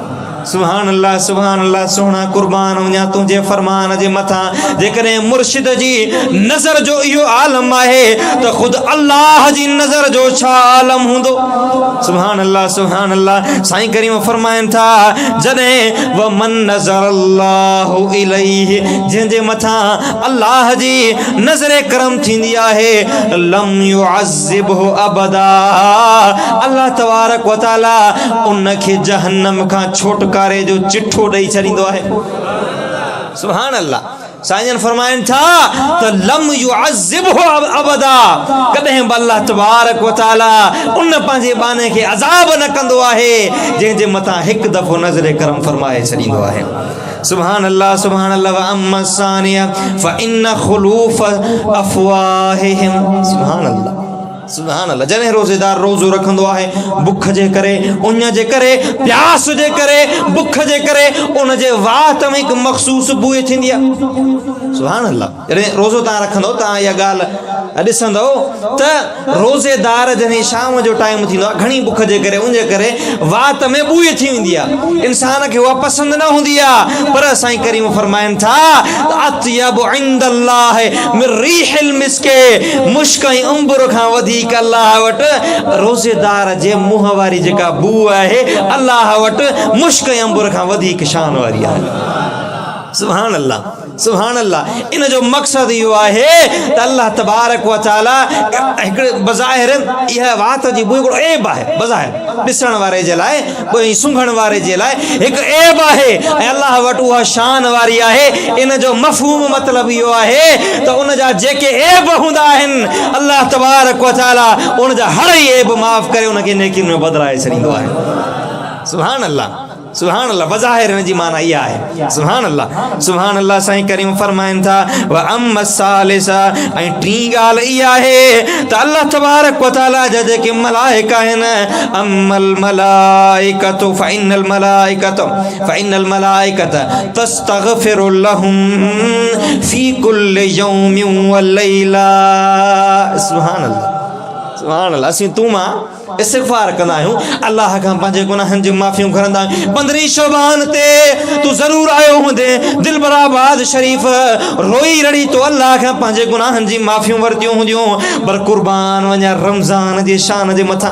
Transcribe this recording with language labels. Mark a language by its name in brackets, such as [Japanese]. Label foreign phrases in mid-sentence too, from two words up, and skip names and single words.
[Arabic] سبحان الله، سبحان الله. [Sindhi] सोना कुर्बान वञा तुंहिंजे फरमान जे मथां जेकॾहिं मुर्शिद जी नज़र जो इहो आलम आहे त ख़ुदि अल्लाह जी नज़र जो छा आलम हूंदो। [Arabic] سبحان الله، سبحان الله. [Sindhi] साईं करीम फरमाइनि था जॾहिं [Arabic] ومن نظر الله إليه, [Sindhi] जंहिंजे मथां अल्लाह जी नज़र करम थींदी आहे [Arabic] لم يعذبه أبدا. الله تبارك وتعالى [Sindhi] उनखे जहन्नम खां छोटकारे जो चिठो ॾेई छॾींदो आहे। [Arabic] سبحان الله. [Sindhi] साईं फरमाइनि था त [Arabic] لم يعذبه أبدا, [Sindhi] कॾहिं बि [Arabic] الله تبارك وتعالى [Sindhi] उन पंहिंजे बाने खे अज़ाब न कंदो आहे जंहिंजे मथां हिकु दफ़ो नज़र करम फरमाए छॾींदो आहे। [Arabic] سبحان الله، سبحان الله۔ وأما الثانية فإن خلوف أفواههم. سبحان الله۔ سبحان الله. [Sindhi] जॾहिं रोज़ेदार रोज़ो रखंदो आहे बुख जे करे, उन जे करे, प्यास जे करे, बुख जे करे, उन जे वात में हिकु मख़सूस बूए थींदी आहे। [Arabic] سبحان الله. [Sindhi] जॾहिं रोज़ो तव्हां रखंदो, तव्हां इहा ॻाल्हि ॾिसंदो त रोज़ेदार जॾहिं शाम जो टाइम थींदो आहे, घणी बुख जे करे, उन जे करे वात में बूए थी वेंदी आहे। इंसान खे उहा पसंदि न हूंदी आहे, पर साईं करीम फरमाइनि था [Arabic] أطيب عند الله من ريح المسك, [Sindhi] मुश्क ऐं अंबुर खां वधीक अल्लाह वटि रोज़ेदार जे मुंहं वारी जेका बू आहे, अल्लाह वटि मुश्क ऐं अंबुर खां वधीक शान वारी आहे। [Arabic] سبحان الله، سبحان الله. [Sindhi] इन जो मक़सदु इहो आहे त [Arabic] الله تبارك وتعالى [Sindhi] हिकिड़े बज़ाहिर इहा वात जी बू हिकिड़ो ऐब आहे, बज़ाहिर ॾिसण वारे जे लाइ, कोई सूंघण वारे जे लाइ हिकु ऐब आहे, ऐं अल्लाह वटि उहा शान वारी आहे। इन जो मफ़हूम मतिलबु इहो आहे त उन जा जेके ऐब हूंदा आहिनि, [Arabic] الله تبارك وتعالى [Sindhi] उन जा हर ई ऐब माफ़ करे उनखे नेकियुनि में बदिलाए छॾींदो आहे। [Arabic] سبحان الله، سبحان الله. [Sindhi] बज़ाहिर जी माना इहा आहे। [Arabic] سبحان الله، سبحان الله. [Sindhi] साईं करीम फरमाइनि था [Arabic] وأما الثالثة, [Sindhi] ऐं टी ॻाल्हि इहा आहे त [Arabic] الله تبارك وتعالى [Sindhi] जा जेके मलाइका आहिनि, [Arabic] أما الملائكة فإن الملائكة تستغفر لهم في كل يوم وليلة. سبحان الله، سبحان الله. [Sindhi] असीं तूं मां इस्तिग़फ़ार कंदा आहियूं, अल्लाह खां पंहिंजे गुनाहनि जी माफ़ियूं घुरंदा आहियूं। 15 शबान ते तूं ज़रूरु आयो हूंदे दिलबराबाद शरीफ़, रोई रड़ी तो अल्लाह खां पंहिंजे गुनाहनि जी माफ़ियूं वरितियूं हूंदियूं, पर कुर्बान वञा रमज़ान जे शान जे मथां।